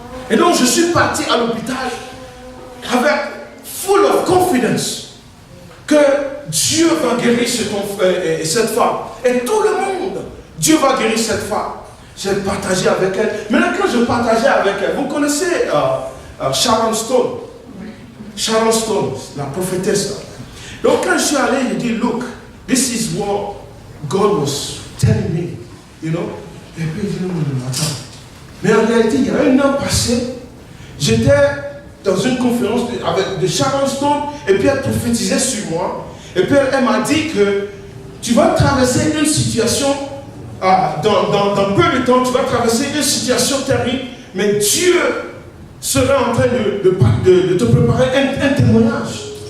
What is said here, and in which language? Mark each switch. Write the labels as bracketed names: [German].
[French] Et donc je suis parti à l'hôpital avec [English] full of confidence [French] que Dieu va guérir cette femme. Et tout le monde, Dieu va guérir cette femme. J'ai partagé avec elle. Maintenant quand je partageais avec elle, vous connaissez Sharon Stone. Sharon Stone, la prophétesse. Donc quand je suis allé, il dit, [English] look, this is what God was telling me, you know. [French] Et puis il dit, non, attends. Mais en réalité, il y a un an passé, j'étais dans une conférence de Sharon Stone, et puis elle prophétisait sur moi. Et puis elle m'a dit que tu vas traverser une situation, dans peu de temps, tu vas traverser une situation terrible, mais Dieu sera en train de te préparer un témoignage.